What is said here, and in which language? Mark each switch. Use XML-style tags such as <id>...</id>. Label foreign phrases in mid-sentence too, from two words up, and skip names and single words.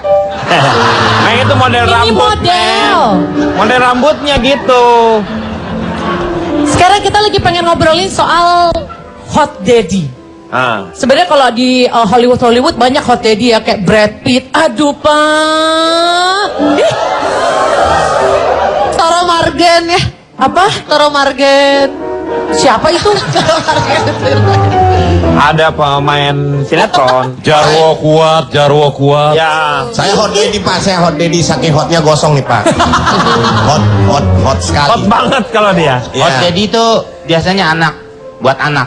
<id>Nah itu model Ini rambut. model. Model rambutnya gitu. Sekarang kita lagi pengen ngobrolin soal</id> <en>hot daddy.</en> <id>Sebenarnya kalau di Hollywood banyak</id> <en>hot daddy</en> <id>ya, kayak Brad Pitt. Aduh, Pak. Ih. Toro Margen ya. Apa? Toro Margen. Siapa itu? Toro Margen. Ada pemain sinetron. Jarwo kuat. Ya. Saya</id> <en>hot daddy</en> <id>Pak, saya</id> <en>hot daddy</en> <id>saking hotnya gosong nih Pak. hot sekali. Hot banget kalau dia.</id> <en>Hot daddy</en> <id>itu biasanya anak, buat anak.</id>